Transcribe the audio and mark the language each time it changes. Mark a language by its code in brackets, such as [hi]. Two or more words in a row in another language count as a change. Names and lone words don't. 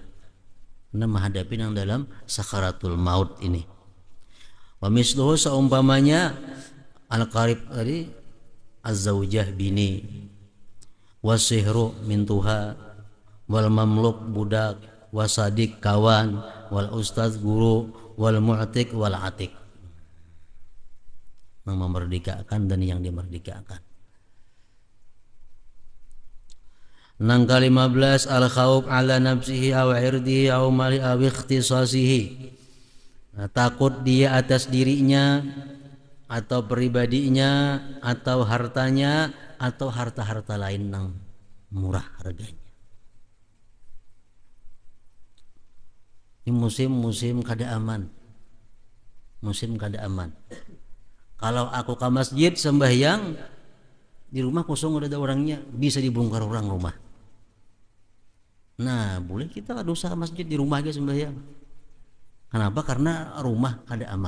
[bjn] Nah menghadapi yang dalam sakaratul maut ini. [ar] ومثله, [bjn] seumpamanya al-qarib tadi az-zaujah bini, wasihru mintuha, [ar] والمملوك [bjn] budak, wasadik kawan, [ar] والأستاذ [bjn] guru, [ar] والمعتق والعتيق, [bjn] yang memerdekakan dan yang dimerdekakan. [ar] Nang ke-15 الخوف على نفسه أو عرضه أو ماله أو اختصاصه, [bjn] nah, takut dia atas dirinya atau pribadinya atau hartanya atau harta-harta lain yang murah harganya. Ini musim kada aman, musim kada aman. Kalau aku ke masjid sembahyang di rumah kosong udah ada orangnya, bisa dibongkar orang rumah. Nah boleh kita kada usah ke masjid, di rumah aja sembahyang. Kenapa? Karena rumah kada aman.